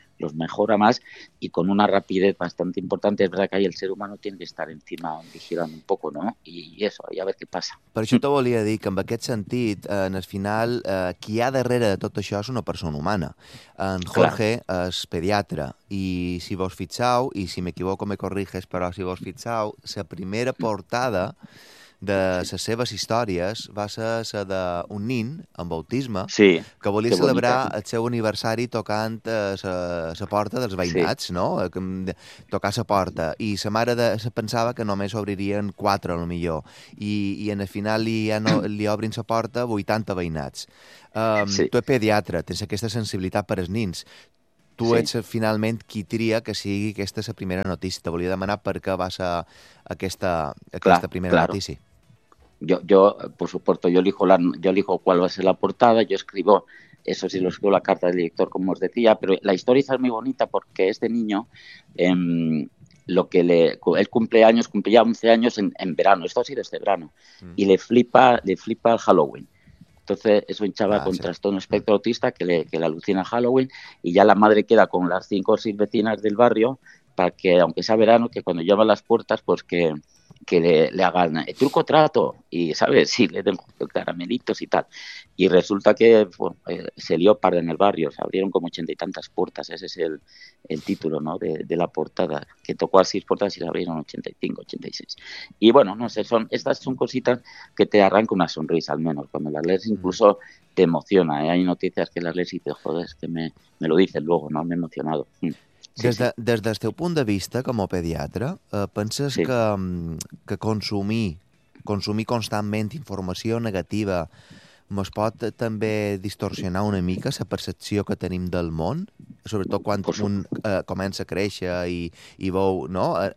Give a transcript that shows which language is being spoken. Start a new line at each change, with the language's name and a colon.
Spanish: los mejora más y con una rapidez bastante importante. Es verdad que ahí el ser humano tiene que estar encima, vigilando un poco, ¿no? Y eso, y a ver qué pasa.
Catalan: Per això te volia dir que en aquest sentit, en el final, qui hi ha darrere de tot això és una persona humana. En Jorge és pediatre i si vos fixeu, i si m'equivoco me corriges, però si vos fixeu, la primera portada de les seves històries va ser la d'un nin amb autisme sí, que volia celebrar el seu aniversari tocant la porta dels veïnats, sí. No? Tocar la porta. I la mare se pensava que només obririen 4, a lo millor. I en el final li obrin la porta 80 veïnats. Sí. Tu ets pediatre, tens aquesta sensibilitat per als nins. Tu ets finalment qui tria que sigui aquesta la primera notícia. Te volia demanar per què va ser aquesta primera notícia.
Spanish: Yo, por supuesto, yo elijo cuál va a ser la portada, yo escribo, eso sí, lo escribo la carta del director, como os decía, pero la historia es muy bonita porque este niño, él cumplía 11 años en verano, esto ha sido este verano, y le flipa el Halloween. Entonces es un chaval con trastorno espectro autista que le alucina Halloween y ya la madre queda con las 5 o 6 vecinas del barrio para que, aunque sea verano, que cuando llama a las puertas, pues que le hagan truco trato y, ¿sabes? Sí, le den caramelitos y tal. Y resulta que se lió parda en el barrio, se abrieron como 80 y tantas puertas, ese es el título, ¿no?, de la portada, que tocó a 6 puertas y se abrieron 85, 86. Y bueno, no sé, estas son cositas que te arranca una sonrisa, al menos, cuando las lees, incluso te emociona, ¿eh? Hay noticias que las lees y te jodes, que me lo dices luego, ¿no? Me he emocionado.
Catalan: Des del teu punt de vista com a pediatre, penses que consumir constantment informació negativa ens pot també distorsionar una mica la percepció que tenim del món, sobretot quan un comença a créixer i veu, no?